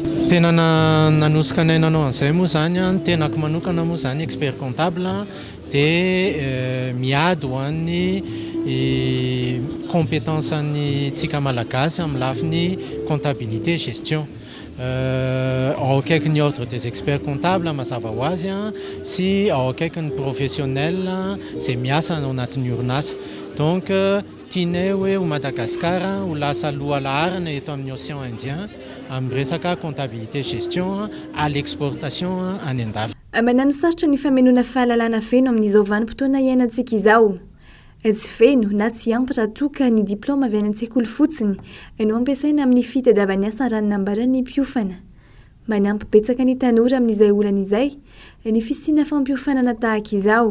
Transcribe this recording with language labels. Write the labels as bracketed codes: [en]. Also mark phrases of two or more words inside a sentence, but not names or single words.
[mg] Tena nanosika anay nanao an'izay moa zany tenako manokana moa zany [fr] expert comptable [mg] dia miady ho an'ny compétence ny tsika malagasy amin'ny lafiny [fr] comptabilité gestion. [mg] Ao akaiky ny [fr] ordre des experts comptables [mg] mazava ho azy sy ao akaiky ny professionnel izay miasa ao anatin'ny orinasa. Donc tianay hoe ho Madagasikara ho lasa lohalaharana eto amin'ny [fr] océan Indien [mg] amin'ny resaka [fr] comptabilité gestion à l'exportation [mg] any an-dafy. Manano sarotra ny famelona fahalalana feno amin'izao vanim-potoana iainantsika izao. Tsy feno na tsy ampy raha toka ny diplôma avy any an-tsekoly fotsiny no ampiasaina amin'ny fitadiavany asa raha nambaran'ny mpiofana. Manampy betsaka ny tanora amin'izay olana izay ny fisiana fampiofanana tahaka izao.